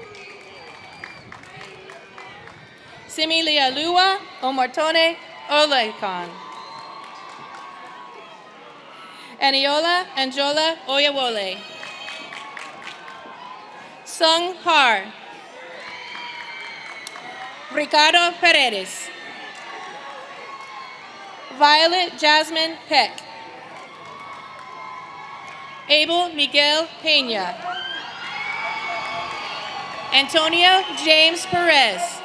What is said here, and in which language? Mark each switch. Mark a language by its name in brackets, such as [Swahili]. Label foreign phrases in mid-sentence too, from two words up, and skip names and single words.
[English] Similia Lua Omartone Olekon. Aniola Anjola Oyewole. Sung Har. Ricardo Paredes. Violet Jasmine Peck. Abel Miguel Peña. Antonio James Perez.